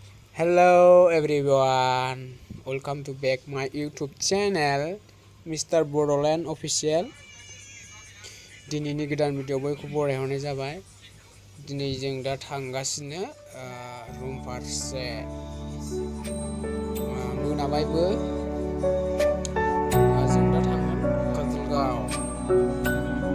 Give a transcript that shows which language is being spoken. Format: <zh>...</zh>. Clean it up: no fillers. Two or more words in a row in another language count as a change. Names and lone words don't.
<en>Hello everyone, welcome to back my YouTube channel Mr. Bodoland Official।</en> <brx>दिनैनि गोदान भिडिअ बयखौ बरायहरनाय जाबाय। दिनै जों दा थांगासिनो रुम फारसे मोनाबायबो। जों दा थांगोन काजलगाव।</brx>